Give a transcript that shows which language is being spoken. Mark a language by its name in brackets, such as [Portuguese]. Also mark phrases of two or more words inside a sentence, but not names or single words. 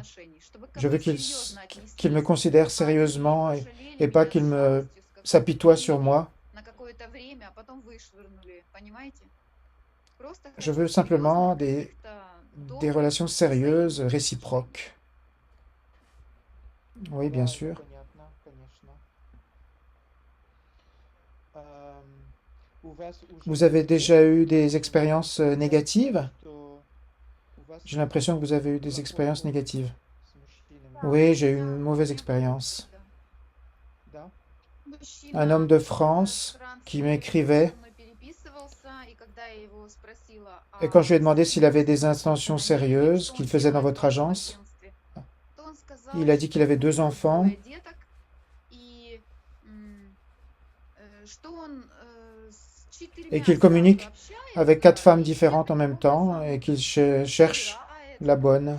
[French] Je veux qu'il me considère sérieusement et pas qu'il s'apitoie sur moi. Je veux simplement des relations sérieuses, réciproques. Oui, bien [Russian] Да, это [French] sûr. [Russian] понятно, конечно. Ам, У вас уже [French] Vous avez [Russian] есть [French] déjà [Russian] опыт [French] eu des [Russian] такой? [French] expériences [Russian] Кажется, [French] négatives? [Russian] что у вас [French] J'ai l'impression que vous avez eu des [Russian] плохой [French] expériences [Russian] опыт [French] négatives. [Russian] с мужчинами. [French] Oui, j'ai eu une mauvaise expérience. [Russian] Да? [French] Un homme de France qui m'écrivait, et quand je lui ai demandé s'il avait des intentions sérieuses, qu'il faisait dans votre agence, il a dit qu'il avait 2 enfants et qu'il communique avec 4 femmes différentes en même temps et qu'il cherche la bonne.